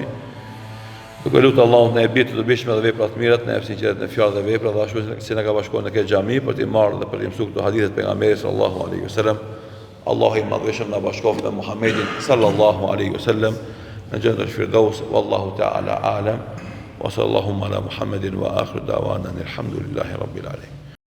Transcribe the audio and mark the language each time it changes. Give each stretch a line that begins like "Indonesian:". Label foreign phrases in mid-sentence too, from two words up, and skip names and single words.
Albanian: Duke lutur Allahun në ebit të dobishme dhe vepra të mira, në sinqeritet në fjalë dhe vepra, dhe ashtu si na ka bashkuar në këtë xhami për të marrë dhe për të mësuar këto hadithe të pejgamberit
Arabic: صلى الله عليه وسلم.
Albanian: Allahu i madhëshëm na bashkoft me Muhammedin
Arabic: صلى الله عليه وسلم
Albanian: në xhennet al-Firdaus,
Arabic: والله تعالى أعلم وصلى الله على محمد وآخر دعوانا الحمد لله رب العالمين.